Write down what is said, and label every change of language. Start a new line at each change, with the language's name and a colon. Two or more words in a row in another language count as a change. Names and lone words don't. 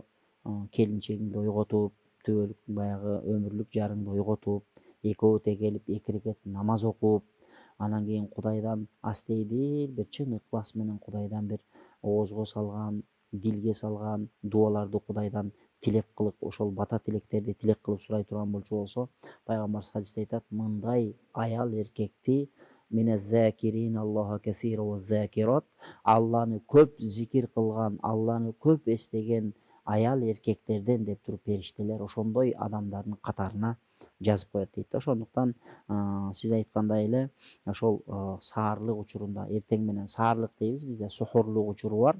Kyrgyz: келинчегиңди ойготуп, түбөлүк баягы өмүрлүк жарыңды ойготуп, экөө тегелип 2 рекет намаз окуп, анан кийин Кудайдан астейдил бир чын ыклас менен Кудайдан бир оозго салган, дилге салган дуаларды Кудайдан тилек кылып, ошол бата тилектерди тилек кылып сурай турган болчу болсо, пайгамбарыбыз хадисте айтат, мындай аял эркекти
Arabic: من الذاكرين الله كثيرا والذاكرات,
Kyrgyz: Алланы көп зикир кылган, Алланы көп эстеген аял эркектерден деп туруп периштелер ошондой адамдардын катарына жазып коет дейт. Ошондуктан сиз айткандай эле ошол саарлык учурунда, эртең менен саарлык дейбиз, бизде сухурлук учуру бар.